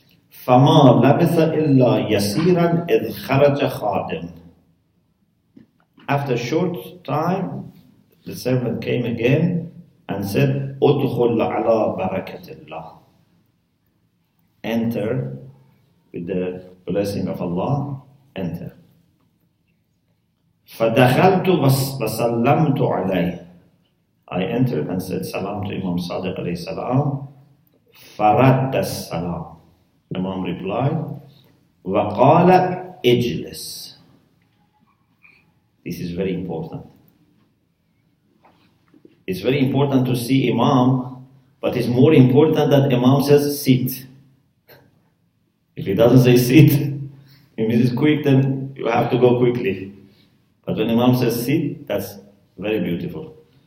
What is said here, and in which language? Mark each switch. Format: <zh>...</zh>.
<ar>فما لبث إلا يسيرا إذ خرج خادم,</ar> <en>after a short time the servant came again and said</en> <ar>ادخل على بركة الله,</ar> <en>enter with the blessing of Allah, enter.</en> <ar>فدخلت وسلمت عليه,</ar> <en>I entered and said salam to Imam Sadiq alayhi salam.</en> <ar>فرد السلام,</ar> <en>Imam replied</en> <ar>وقال اجلس.</ar> <en>This is very important. It's very important to see Imam, but it's more important that Imam says sit. If he doesn't say sit, if it is quick, then you have to go quickly. But when Imam says sit, that's very beautiful.</en>